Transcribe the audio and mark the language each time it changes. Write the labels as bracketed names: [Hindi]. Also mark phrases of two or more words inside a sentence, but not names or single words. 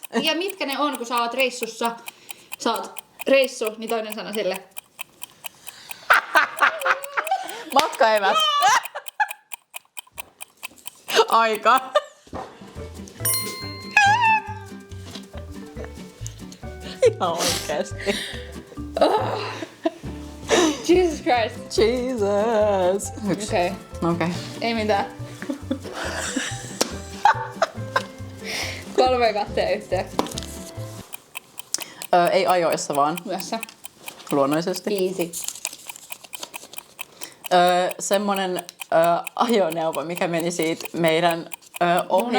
[Finnish] ja mitkä ne on, kun sä oot reissussa? Sä oot reissu, niin toinen sana sille. Matkaeväs. Aika. Ihan oikeesti. [English] Jesus Christ. Jesus. [Finnish] Okei. Okei. Ei mitään. 3 katteen yhteen. Ei ajoissa vaan, Yössä. luonnollisesti. [English] Easy. [Finnish] Semmonen ajoneuvo, mikä meni siitä meidän ohi.